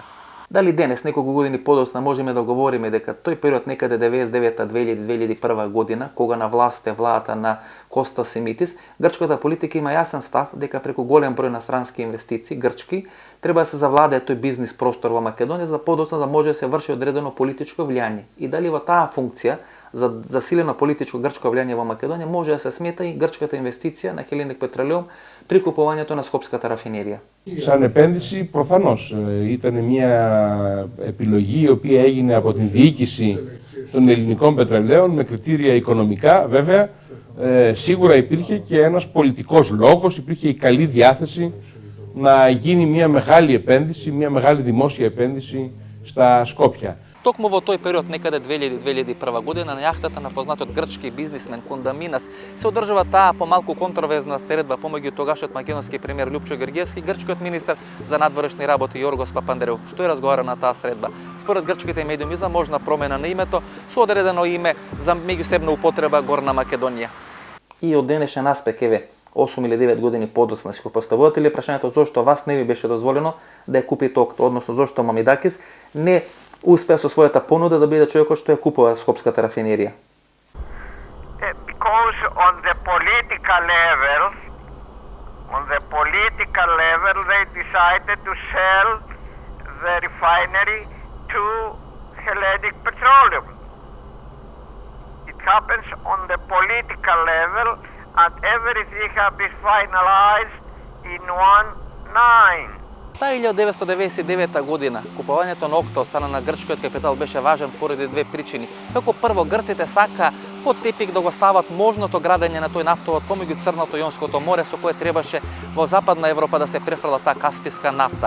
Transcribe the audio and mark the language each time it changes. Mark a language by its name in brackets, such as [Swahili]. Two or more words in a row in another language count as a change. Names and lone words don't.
[Macedonian] Дали денес, неколку години подоцна, можеме да говориме дека тој период некаде 99-2001 година, кога на власт е владата на Коста Симитис, грчката политика има јасен став дека преку голем број инострански инвестиции, грчки, треба да се завладее тој бизнис простор во Македонија за подоцна да може да се врши одредено политичко влијание. И дали во таа функција за засилено политичко грчко влијание во Македонија може да се смета и грчката инвестиција на Hellenic Petroleum при купувањето на Скопската рафинерија. [Greek] Σαν επένδυση προφανώς ήταν μια επιλογή η οποία έγινε από την διοίκηση των ελληνικών πετρελαίων με κριτήρια οικονομικά. Βέβαια, σίγουρα υπήρχε και ένας πολιτικός λόγος, υπήρχε η καλή διάθεση να γίνει μια μεγάλη επένδυση, μια μεγάλη δημόσια επένδυση στα Σκόπια. [Macedonian] Токму во тој период, некаде 2000-2001 година, на јахтата на познатиот грчки бизнисмен Кондаминас се одржува таа помалку контроверзна средба помеѓу тогашниот македонски премиер Љупчо Георгиевски и грчкиот министер за надворешни работи Јоргос Папандреу. Што е разговара на таа средба? Според грчките медиуми заможна промена на името со одредено име за меѓусебна употреба Горна Македонија. И од денешен аспект, еве, 8 или 9 години подоцна си го поставувате ли прашањето зошто вас не ви беше дозволено да ја купите окта, односно зошто Мамидакис не успеа со својата понуда да биде човекот што ја купува Скопската рафинерија? [English] Because on the political level they decided to sell the refinery to Hellenic Petroleum. It happens on the political level and everything has been finalized in one night. [Macedonian] Таа 1999 година купувањето на окта од страна на грчкиот капитал беше важен поради две причини. Како прво, грците сака под тепик да го стават можното градење на тој нафтовод помеѓу Црното и Јонското море со кое требаше во Западна Европа да се префрла таа касписка нафта.